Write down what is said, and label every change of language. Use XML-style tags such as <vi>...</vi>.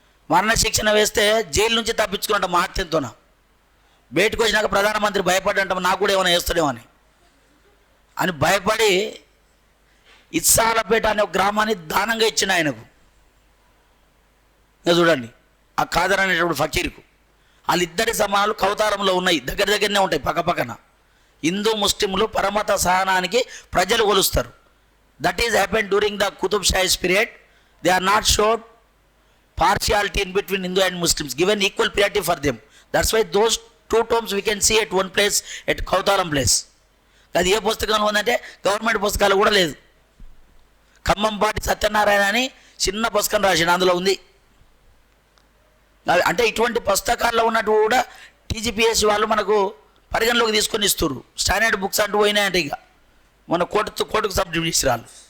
<te>మరణశిక్షణ వేస్తే జైలు నుంచి తప్పించుకున్నట్ట మహత్యంతోన. బయటకు వచ్చినాక ప్రధానమంత్రి భయపడ్డంట, నాకు కూడా ఏమైనా వేస్తాడేమో అని భయపడి ఇస్సాలపేట అనే ఒక గ్రామాన్ని దానంగా ఇచ్చిన ఆయనకు. చూడండి, ఆ ఖాదర్ అనేటప్పుడు ఫకీర్కు వాళ్ళిద్దరి సమానాలు కౌతారంలో ఉన్నాయి, దగ్గర దగ్గరనే ఉంటాయి, పక్కపక్కన. హిందూ ముస్లింలు పరమత సహనానికి ప్రజలు కొలుస్తారు.</te> <en>That is happen during the Qutub Shahis period. They are not showed partiality in between Hindu and Muslims, given equal priority for them. That's why those two tombs we can see at one place, at Kautaram place.</en> <te>అది ఏ పుస్తకంలో ఉందంటే government పుస్తకాలు కూడా లేదు. ఖమ్మంపాటి సత్యనారాయణ అని చిన్న పుస్తకం రాసిన అందులో ఉంది. అంటే ఇటువంటి పుస్తకాల్లో ఉన్నట్టు కూడా టీజీపీఎస్ వాళ్ళు మనకు పరిగణలోకి తీసుకొని ఇస్తారు. స్టాండర్డ్ బుక్స్ అంటూ పోయినాయంటే ఇక మన కోర్టుకు సబ్మిట్ చేసిరాళ్ళు.</te>